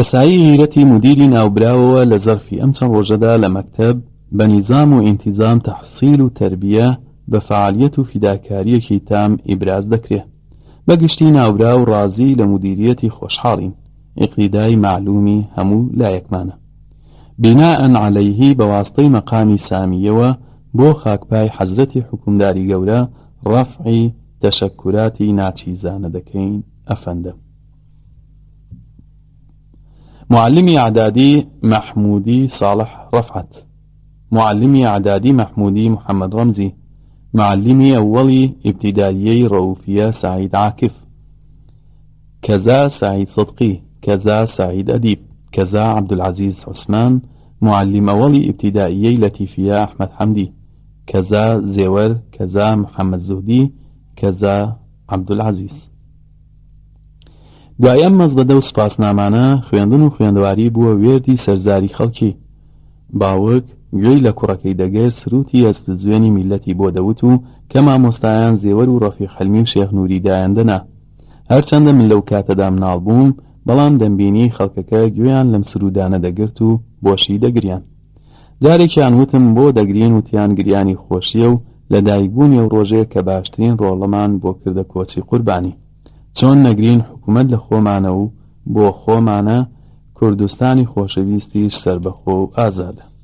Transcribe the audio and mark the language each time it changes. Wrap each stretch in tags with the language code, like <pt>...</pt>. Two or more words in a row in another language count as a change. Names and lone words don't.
<ckb>سایی هیرەتی مدیری ناوبراوەوە لە زەرفی ئەم چەند ڕۆژەدا لە مەکتەب بە نیزام و ئینتیزام تەحسیل و تەربیە بە فعالیەت و فیداکاریەکی تام ئیبراز دەکرێت بەگشتی ناوبرا و ڕازی لە مدیریەتی خۆشحاڵین ئیقتیدای معلومی هەموو لایەکمانە بیناءن عەلەیهی بەواستەی مەقامی سامیەوە بۆ خاکپای حەزرەتی حکومداری گەورە ڕەفعی تەشەکوراتی ناچیزانە دەکەین ئەفەندە معلمی عدادی محمودی صالح رفعت معلمی عدادی محمودی محمد رمزي معلمی أولي ابتدائيي رؤوفية سعيد عاكف كذا سعيد صدقي كذا سعيد أديب كذا عبد العزيز عثمان معلم أولي ابتدائيي لطيفية أحمد حمدي كذا زيور كذا محمد زهدي كذا عبد العزيز دوای ئەم مەزبەدە و سپاسنامانە خوێندن و خوێندەواری بووە وێردی سەرزاری خەڵکی باوک گوێی لە کوڕەکەی دەگەر سروتی ئەستزوێنی میلەتی بۆ دەوت و کە مامۆستایان زێوەر و ڕەفیق حەلمی و شێخ نووری دایەندەنا هەرچەندە من لەو کاتەدا مناڵ بووم بەڵام دەمبینی خەڵکەکە گوێیان لەم سرودانە دەگرت و بۆشی دەگریان جارێکیان وتم بۆ دەگرین وتیان گریانی خۆشیە و لە دایکبوونی ئەو ڕۆژەیە کە باشترین ڕۆڵەمان بۆ کردە کۆچی قوربانی چۆن نەگرین حکومەت لە خۆمانە و بۆ خۆمانە کوردستانی خۆشەویستیش سربەخۆ و ئازادە</ckb>